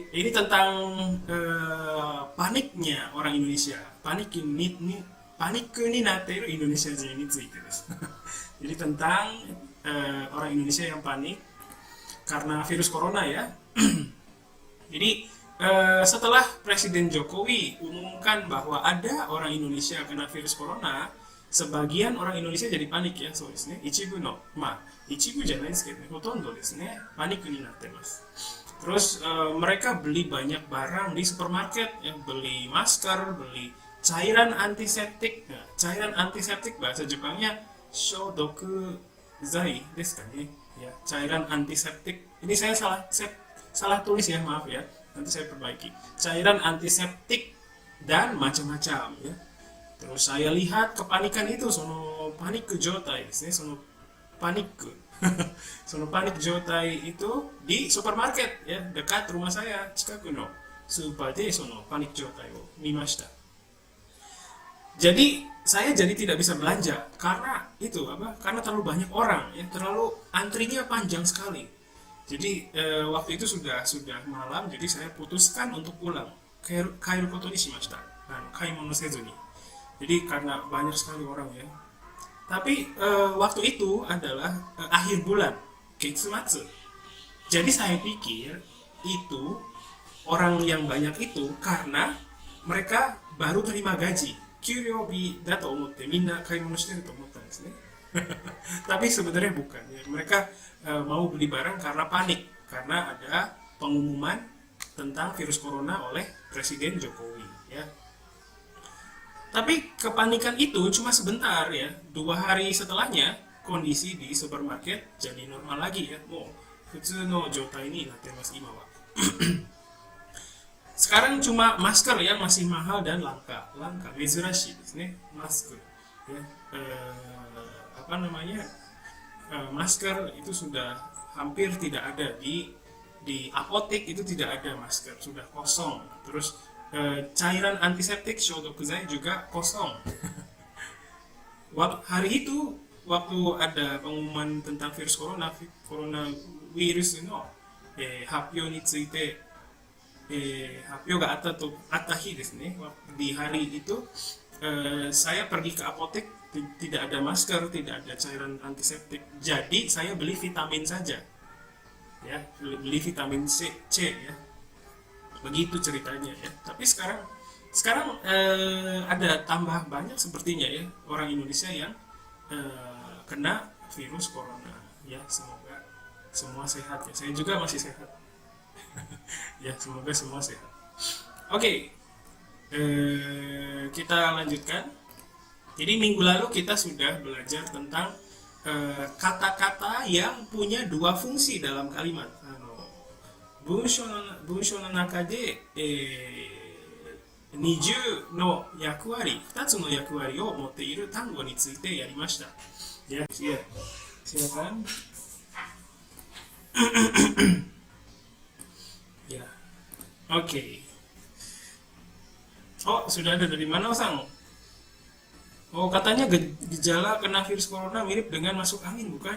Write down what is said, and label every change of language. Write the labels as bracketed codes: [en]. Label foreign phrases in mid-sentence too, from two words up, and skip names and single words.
[id] tentang paniknya orang Indonesia, [ja] パニックになっているインドネシア人についてです. [id] Jadi tentang orang Indonesia yang panik karena virus corona ya. Jadi setelah Presiden Jokowi umumkan bahwa ada orang Indonesia kena virus corona, sebagian orang Indonesia jadi panik ya, [ja] そうですね. 一部の、一部じゃないですけどね、ほとんどですね、パニックになってます. [id] Terus mereka beli banyak barang di supermarket, ya, beli masker, beli cairan antiseptik. Nah, cairan antiseptik bahasa Jepangnya [ja] 消毒剤ですかね? [id] Ya, cairan antiseptik. Ini saya salah tulis ya, maaf ya. Nanti saya perbaiki. Cairan antiseptik dan macam-macam ya. Terus saya lihat kepanikan itu, [ja] そのパニック状態ですね、そのパニック. そのパニック状態 [id] itu di supermarket ya, dekat rumah saya, [ja] 近くのスーパーでそのパニック状態を見ました. [id] Jadi saya tidak bisa belanja karena itu apa? Karena terlalu banyak orang ya, terlalu antrinya panjang sekali. Jadi waktu itu sudah malam, jadi saya putuskan untuk pulang. [ja] 帰ることにしました. 買い物せずに. [id] Jadi karena banyak sekali orang ya. Tapi waktu itu adalah akhir bulan, Getsumatsu. Jadi saya pikir itu orang yang banyak itu karena mereka baru terima gaji. [ja] 給料日だと思ってみんな買い物してると思ったですね. [id] Tapi sebenarnya bukan ya. Mereka mau beli barang karena panik, karena ada pengumuman tentang virus corona oleh Presiden Jokowi ya. Tapi kepanikan itu cuma sebentar ya. 2 hari setelahnya kondisi di supermarket jadi normal lagi ya. [ja] 普通の状態になってます今は. [id] Sekarang cuma masker yang masih mahal dan langka. [ja] 珍しいですね, [id] masker. Ya, apa namanya? Masker itu sudah hampir tidak ada di apotek, itu tidak ada masker, sudah kosong. Terus cairan antiseptik Shodokuzai juga kosong. Hari itu waktu ada pengumuman tentang virus [ja] コロナウイルスの発表について発表があった日ですね. [id] Di hari itu saya pergi ke apotek, tidak ada masker, tidak ada cairan antiseptik. Jadi saya beli vitamin saja. Ya, beli vitamin C ya. Begitu ceritanya ya. Tapi sekarang ada tambah banyak sepertinya ya orang Indonesia yang kena virus corona ya. Semoga semua sehat ya. Saya juga masih sehat. Ya, semoga semua sehat. Oke. Kita lanjutkan. Jadi minggu lalu kita sudah belajar tentang kata-kata yang punya 2 fungsi dalam kalimat. [ja] 文章の中で 20の役割、2つの役割を持っている単語についてやりました。 [id] Ya, silakan. Ya, oke. Oh, sudah ada dari mana, Sang? Oh, katanya gejala kena virus corona mirip dengan masuk angin, bukan?